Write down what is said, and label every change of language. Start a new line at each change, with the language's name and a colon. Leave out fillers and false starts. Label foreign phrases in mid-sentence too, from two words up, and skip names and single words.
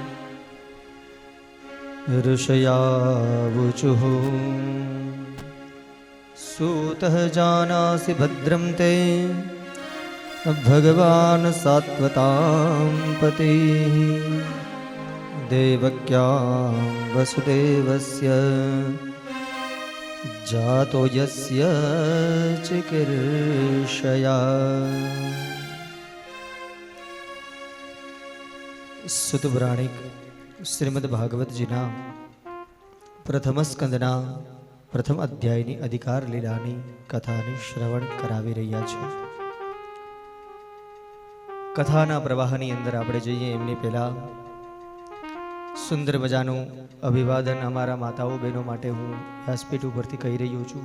Sanskrit: ऋषयावुचुः सूतः जानासि भद्रं ते भगवान् सात्वतां पतिः देवक्यां वसुदेवस्य जातो यस्य चिकीर्षया।
Gujarati: સુત પુરાણિક શ્રીમદ ભાગવતજીના પ્રથમ સ્કંદના પ્રથમ અધ્યાયની અધિકાર લીલાની કથાની શ્રવણ કરાવી રહ્યા છે. કથાના પ્રવાહની અંદર આપણે જઈએ એમની પહેલા સુંદર મજાનું અભિવાદન અમારા માતાઓ બહેનો માટે હું વ્યાસપીઠ ઉપરથી કહી રહ્યો છું.